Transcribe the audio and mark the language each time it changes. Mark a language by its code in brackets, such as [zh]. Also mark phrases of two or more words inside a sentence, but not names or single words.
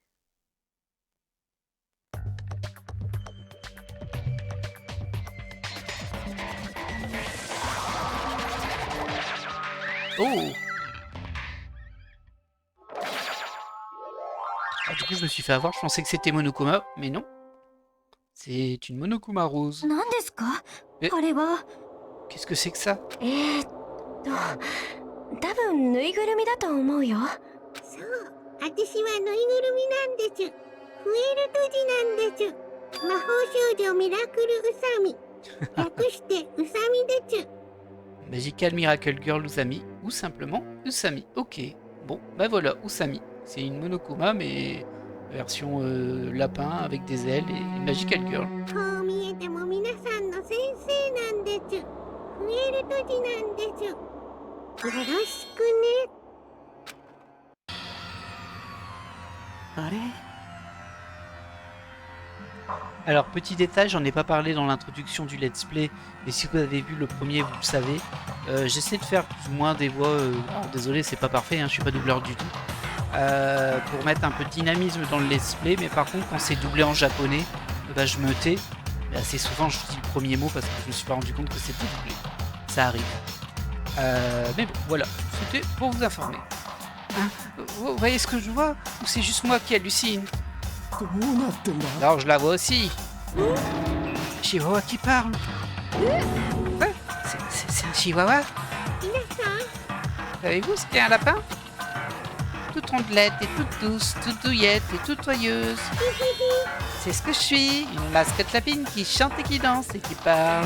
[fr] Oh! Ah, du coup, je me suis fait avoir. Je pensais que c'était Monokuma, mais non. C'est une Monokuma rose. [ja] 何ですかえあれは [fr] Qu'est-ce que c'est que ça? [ja] 多分ぬいぐるみだと思うよ。そう、私はぬいぐるみなんです。フエルトジなんです。魔法少女ミラクルウサミ。略してウサミです。 [fr] Magical Miracle Girl Usami, ou simplement Usami. Ok, bon, bah voilà, Usami. C'est une Monokuma, mais version lapin avec des ailes et [en] Magical Girl. [ja] こう見えても皆さんの先生なんです。フエルトジなんです。よろしくね。あれ [fr] Alors, petit détail, j'en ai pas parlé dans l'introduction du [en] let's play, [fr] mais si vous avez vu le premier, vous le savez. J'essaie de faire plus ou moins des voix... alors, désolé, c'est pas parfait, hein, je suis pas doubleur du tout. Pour mettre un peu de dynamisme dans le [en] let's play, [fr] mais par contre, quand c'est doublé en japonais, bah, je me tais. Et assez souvent, je dis le premier mot parce que je me suis pas rendu compte que c'était doublé. Ça arrive. Mais bon, voilà, c'était pour vous informer. Hein, vous voyez ce que je vois? Ou c'est juste moi qui hallucine? [ja] どうなってんだ [fr] Alors je la vois aussi. Chihuahua qui parle. Ouais, c'est un chihuahua. [ja] 皆さん、 [fr] Savez-vous, c'était un lapin? Toute rondelette et toute douce, toute douillette et toute joyeuse. C'est ce que je suis, une mascotte lapine qui chante et qui danse et qui parle.